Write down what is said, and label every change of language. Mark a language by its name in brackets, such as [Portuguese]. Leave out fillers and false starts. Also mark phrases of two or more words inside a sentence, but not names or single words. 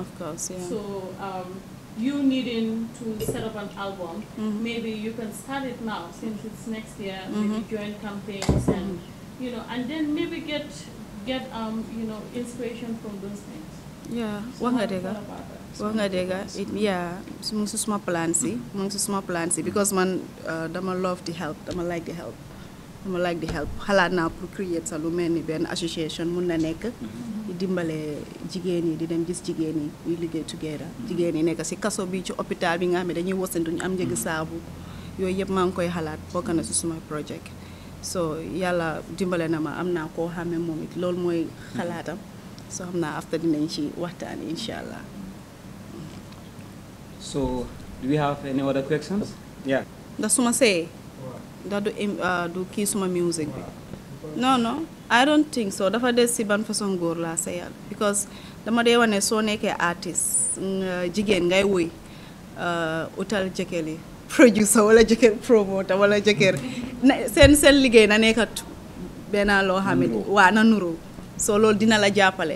[English] Of course, yeah. So you needing to set up an album, maybe you can start it now since it's next year. Maybe join campaigns and you know, and then maybe get you know, inspiration from those things. Yeah, So [Wolof] wax nga [English] how you [Wolof] dëgg. [English] feel about that? [Wolof] Wax nga dëgg. Yeah, mu ngi si suma plan si, mu ngi si suma plan si, because man dama [English] love the help, [Wolof] dama [English] like the help. dama like the help. [Wolof] Xalaat naa pour create sa lu mel ni benn association mun na nekk di dimbale jigéen yi, di dem gis jigéen yi ñuy liggéey together. Jigéen yi nekk si kaso bi, ci hôpital bi nga xam ne dañuy wasantu ñu am njëgi saabu, yooyu yëpp maa ngi koy xalaat, bokk na si suma project. So yàlla dimbale na ma, am naa koo xam ne moom it loolu mooy xalaatam. So xam naa after dinañ ci waxtaan incha allah. [English] So, do we have any other questions? Yeah. [Wolof] ndax su ma see ndax du kii suma music bi. [English] No, I don't think so. [Wolof] Dafa des si ban façon góor laa seyal, because dama dee wane soo nekkee artiste jigéen ngay woy utal jëkkër li producer wala jëkkër promoter wala jëkkër seen liggéey na nekkat benn loo xam ne waa na nuru, so loolu dina la jàppale.